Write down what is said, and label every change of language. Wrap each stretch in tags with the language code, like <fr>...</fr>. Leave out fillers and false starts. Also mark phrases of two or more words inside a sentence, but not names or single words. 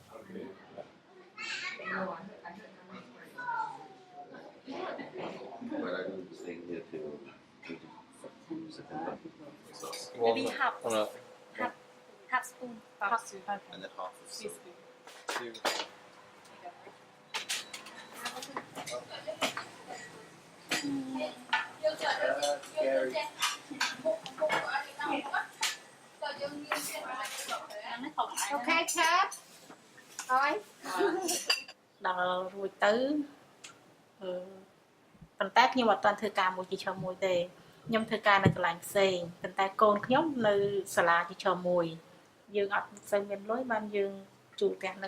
<en>Maybe half Wanna- half spoon. Half spoon. And then half of Teaspoon. two. Scary.</en> <km>អូខេឆាប់អើយ ដល់រួចទៅប៉ុន្តែខ្ញុំអត់ទាន់ធ្វើការមួយជាឈរមួយទេខ្ញុំធ្វើការនៅកន្លែងផ្សេងប៉ុន្តែកូនខ្ញុំនៅសាលាជាឈរមួយយើងអត់សូវមានលុយបានយើងជួលផ្ទះនៅ</km>